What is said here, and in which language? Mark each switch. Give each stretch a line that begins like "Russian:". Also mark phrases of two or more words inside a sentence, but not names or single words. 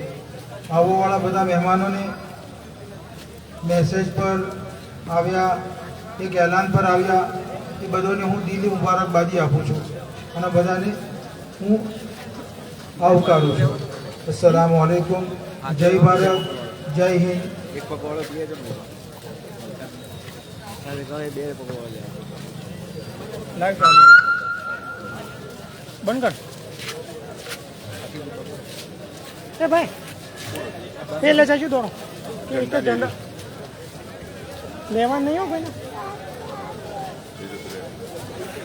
Gujarati: આવવાવાળા બધા મહેમાનોને મેસેજ પર આવ્યા, એક એલાન પર આવ્યા, એ બધાને હું દિલની મુબારકબાદી આપું છું અને બધાને હું આવકારું છું।
Arabic: السلام عليكم,
Hindi: जय भारत, जय हिंद।
Gujarati: બંધ કર એ ભાઈ, એ લે જાજો દોડો, એ તો ઝંડા લેવા નહીં હો ભાઈ।